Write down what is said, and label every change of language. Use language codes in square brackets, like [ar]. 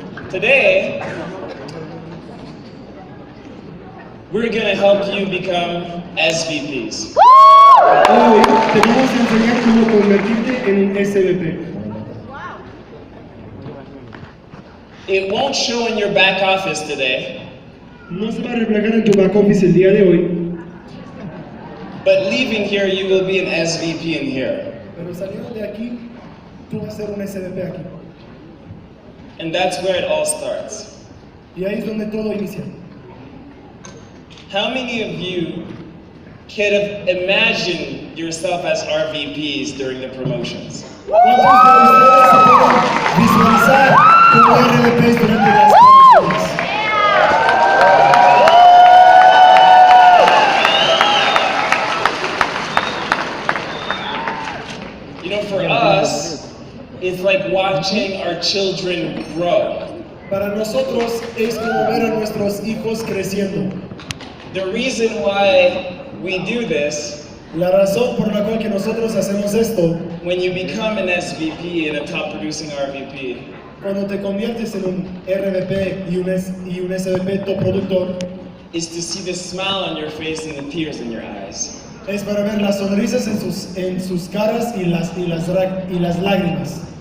[en] Today, we're going to help you become SVPs. [es] Hoy te vamos a enseñar cómo convertirte en un SVP. [en] It won't show in your back office today, [es] No se va a reflejar en tu back office el día de hoy, [en] but leaving here, you will be an SVP in here. [es] pero saliendo de aquí, tú vas a ser un SVP aquí. [en] And that's where it all starts. [es] Y ahí es donde todo inicia. [en] How many of you could have imagined yourself as RVPs during the promotions? [es] ¿Cuántos de ustedes se pueden visualizar como RVPs durante las promociones? [en] You know, for us, it's like watching our children grow. [es] Para nosotros es como ver a nuestros hijos creciendo. [en] The reason why we do this, [es] La razón por la cual que nosotros hacemos esto, [en] when you become an SVP and a top producing RVP, [es] cuando te conviertes en un RVP y un SVP top productor, [en] is to see the smile on your face and the tears in your eyes. [es] es para ver las sonrisas en sus caras y las lágrimas.